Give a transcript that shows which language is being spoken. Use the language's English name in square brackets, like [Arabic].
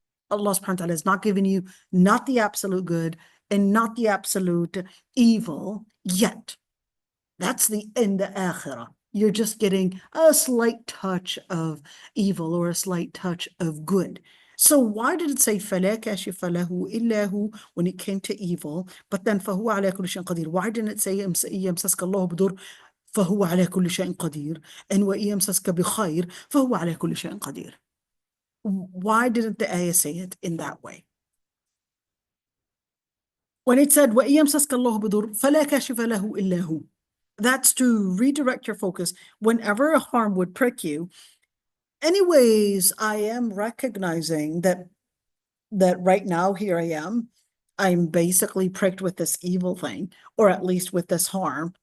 [English] Allah subhanahu wa ta'ala is not giving you not the absolute good and not the absolute evil yet. That's in the akhirah. You're just getting a slight touch of evil or a slight touch of good. So why did it say [Arabic] فَلَا كَاشِفَ لَهُ إِلَّا هُ [English] when it came to evil, but then [Arabic] فَهُوَ عَلَى كُلِّ شَيْءٍ قَدِيرٌ? [English] Why didn't it say [Arabic] يَمْسَسْكَ اللَّهُ بِضُرٍّ فَهُوَ عَلَى كُلِّ شَيْءٍ قَدِيرٌ [English] and [Arabic] وَيَمْسَسْكَ بِخَيْرٍ فَهُوَ عَلَى كُلِّ شَيْءٍ قَدِيرٌ? [English] Why didn't the ayah say it in that way? When it said [Arabic] وَيَمْسَسْكَ اللَّهُ بِضُرٍّ فَلَا كَاشِفَ لَهُ إِلَّا هُ, [English] that's to redirect your focus whenever a harm would prick you. Anyways, I am recognizing that right now here I'm basically pricked with this evil thing, or at least with this harm.